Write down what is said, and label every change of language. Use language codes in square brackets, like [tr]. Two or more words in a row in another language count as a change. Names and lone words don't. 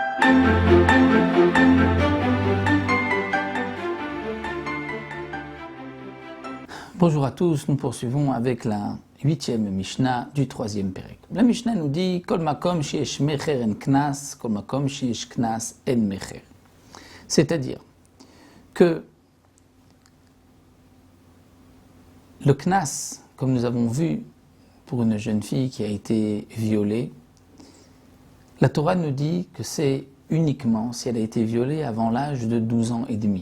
[fr] Bonjour à tous, nous poursuivons avec la 8e Mishnah du 3e Pérec. La Mishnah nous dit [he] כל מקום שיש מכר אין קנס, כל מקום שיש קנס אין מכר. [fr] C'est-à-dire que le knas, comme nous avons vu pour une jeune fille qui a été violée, la Torah nous dit que c'est uniquement si elle a été violée avant l'âge de 12 ans et demi.